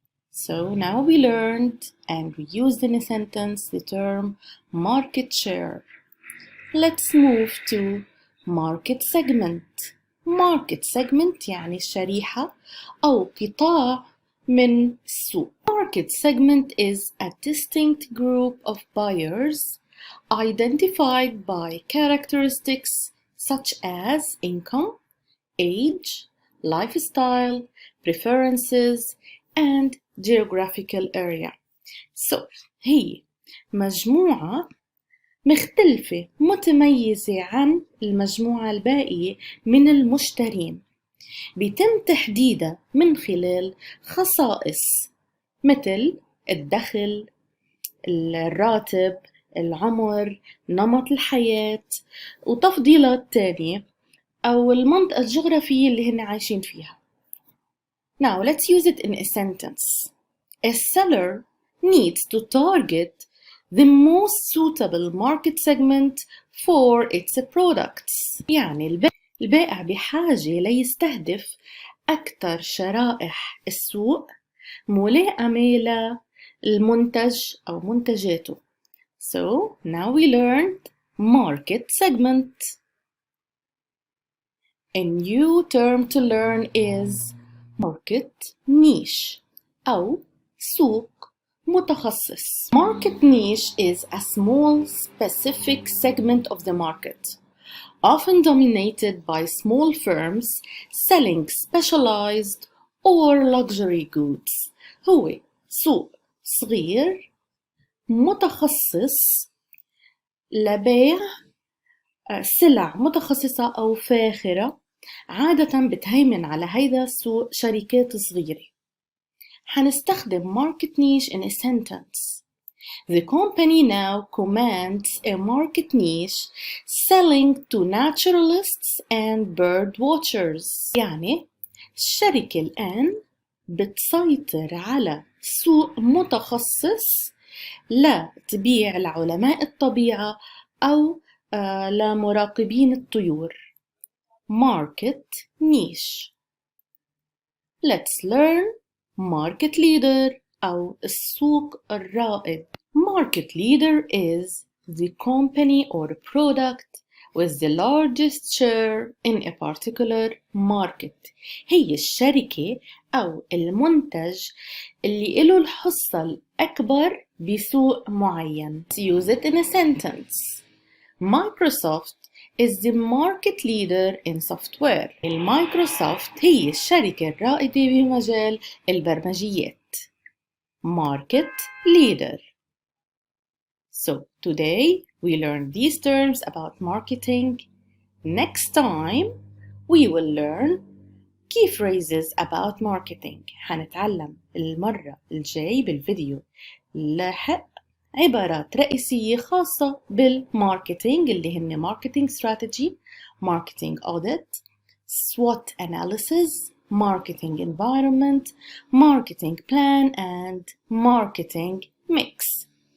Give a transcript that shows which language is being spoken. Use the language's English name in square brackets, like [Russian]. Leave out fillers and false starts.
[English] So now we learned and we used in a sentence the term market share. Let's move to market segment. Market segment [Arabic] يعني الشريحة أو قطاع من السوق. [English] Market segment is a distinct group of buyers identified by characteristics such as income, age, lifestyle, preferences, and geographical area. [Arabic] So, هي مجموعة مختلفة متميزة عن المجموعة الباقية من المشترين، بيتم تحديدها من خلال خصائص مثل الدخل، الراتب، العمر، نمط الحياة، وتفضيلات تانية أو المنطقة الجغرافية اللي هن عايشين فيها. [English] Now let's use it in a sentence. A seller needs to target the most suitable market segment for its products. [Arabic] يعني البائع بحاجة ليستهدف أكثر شرائح السوق ملائمة للمنتج أو منتجاته. [English] So now we learned market segment. A new term to learn is market niche [Arabic] أو سوق متخصص. [English] Market niche is a small specific segment of the market, often dominated by small firms selling specialized or luxury goods. [Arabic] هو سوق صغير متخصص لبيع سلع متخصصة أو فاخرة، عادة بتهيمن على هيدا السوق شركات صغيرة. حنستخدم [English] market niche in a sentence. The company now commands a market niche selling to naturalists and bird watchers. [Arabic] يعني الشركة الآن بتسيطر على سوق متخصص لا تبيع لعلماء الطبيعة أو لمراقبين الطيور. [English] Market niche. Let's learn market leader [Arabic] أو السوق الرائد. [English] Market leader is the company or product with the largest share in a particular market. [Arabic] هي الشركة أو المنتج اللي له الحصة الأكبر بسوق معين. [English] Let's use it in a sentence. Microsoft is the market leader in software. [Arabic] المايكروسوفت هي الشركة الرائدة بمجال البرمجيات. [English] Market leader. So today we learned these terms about marketing. Next time we will learn key phrases about marketing. [Arabic] حنتعلم المرة الجاي بالفيديو لاحق عبارات رئيسية خاصة بالماركتينج اللي هن [English] marketing strategy, marketing audit, SWOT analysis, marketing environment, marketing plan, and marketing mix.